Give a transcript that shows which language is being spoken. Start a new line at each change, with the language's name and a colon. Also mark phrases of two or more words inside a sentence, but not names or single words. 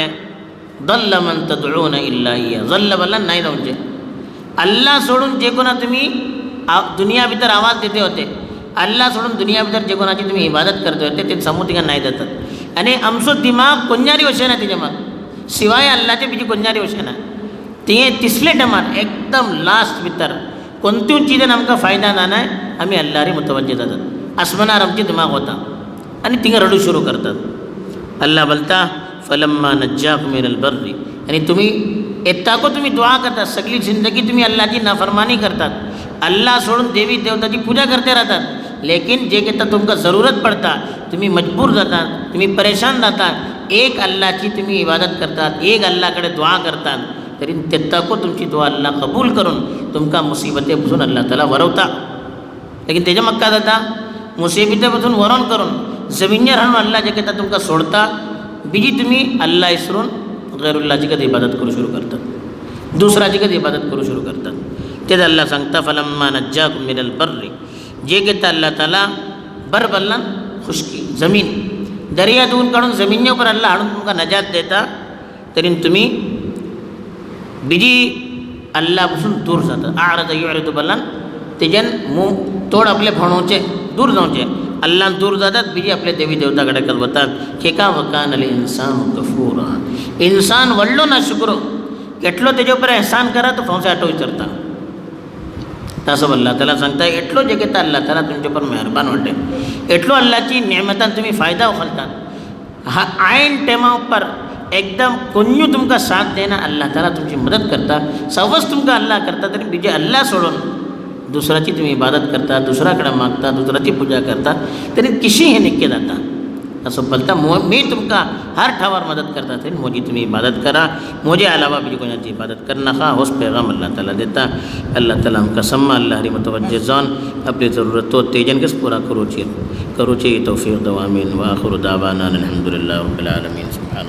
Arabic: ضل من تدعون إلا إياه. जल्ल बोल्ल्यान नाही जावचे.
Konkani: अल्लाह सोडून जे कोणा तुम्ही दुनिया भितर आवाज देते होते, अल्लाह सोडून दुनिया भितर जे कोणाची तुम्ही इबादत करते होते ते समोर तिका नाही जातात. आणि आमचो दिमाग कोणजारी वशेना तेजे माग शिवाय अल्लाहचे बीजी कोणजारी वशेना. ते तिसले टायमार एकदम लास्ट भितर कोणत्यूच चिजेन आमकां फायदा जानाय आमी अल्लाह रे मुतवज्जे जातात. आसमानार आमचे दिमाग वता आनी थिंगा रडू सुरू करतात. अल्लाह बोलता
Arabic: فلما نجاكم من البر.
Konkani: आणि तुम्ही येताको तुम्ही दुआ करतात, सगळी जिंदगी तुम्ही अल्लाहची नाफरमानी करतात, अल्लाह सोडून देवी देवताची पूजा करते राहतात. लेकिन जे घेता तुमकां जरूरत पडता तुम्ही मजबूर जातात, तुम्ही परेशान जातात, एक अल्लाहची तुम्ही इबादत करतात, एक अल्लाहकडे दुआ करतात, तरी तेत्ताको तुमची दुआ अल्लाह कबूल करून तुमकां मुसीबतेपासून अल्लाह ताला वरवता. लेकिन तेजे मग काय जाता मुसीबतेपासून वरोन करून जमिनीर हाडून अल्लाह जे घेता तुमकां सोडता. बीजी तुम्ही अल्लाह इसरून गैरुल्लाची कधी इबादत करू सुरू करतात, दुसऱ्याची कधी इबादत करू सुरू करतात. तेच अल्लाह सांगता
Arabic: فلما نجاكم من البر.
Konkani: जे घेता अल्लाह ताला बर बल्लान खुशकी जमीन दर्या धुवून काढून जमिनी ऊपर अल्लाह हाडून तुमकां नजात देता. तरी तुम्ही बीजी अल्लाह पासून दूर जाता. आरद युरिदु बल्लान तेजेन तोड आपले भोंवचे दूर जावचे. अल्लाह दूर जातात, बीजी आपले देवी देवता कडेन वतात. खेका
Arabic: وكان الإنسان كفورا.
Konkani: इन्सान व्हडलो ना शुक्रो केटलो तेजे उपर एहसान करा तो फौसे आटो विचारता. तासो अल्लाह ताला सांगता एटलो जगेता अल्लाह ताला तुमचे पर मेहरबान वाटे एटलो अल्लाहची नेमतान तुम्ही फायदा उखलतात हा आयन टेमा पर एकदम कोण्यू तुमका साथ देना अल्लाह ताला तुमची मदत करता सवस तुमका अल्लाह करता तरी बीजे अल्लाह सोडून दुसऱ्याची तुम्ही इबादत करता दुसऱ्याकडे मागता दुसऱ्याची पूजा करता तरी किशी हे निक्के जाता असं बोलता मी तुमका हर ठावार मदत करता तरी मोजी तुम्ही इबादत करा मोजे अलावा बीजी कोणाची इबादत कर नका होस पैगाम अल्लाह ताला देता अल्लाह ताला हमका सम्मा अल्लाह हरी मुतवज्जे जान
Hindi: अपनी ज़रूरतों
Konkani: तेजन किस पूरा करोची तौफीक दवामीन
Arabic: وآخر دعوانا الحمد لله رب العالمين.